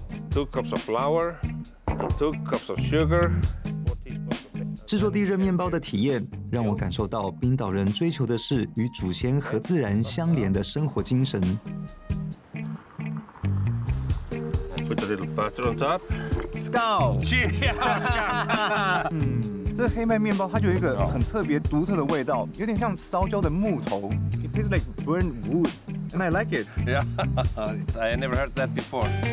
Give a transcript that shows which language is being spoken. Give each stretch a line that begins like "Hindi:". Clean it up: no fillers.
English: 2 cups of flour and 2 cups of sugar.
Chinese: 制作地热面包的体验，让我感受到冰岛人追求的是与祖先和自然相连的生活精神。
English: Put a little butter on top. Skål! Cheers!
Chinese: 这个黑麦面包它就有一个很特别独特的味道，有点像烧焦的木头。
English: It tastes like burnt wood, and I like it. Yeah, I never heard that before.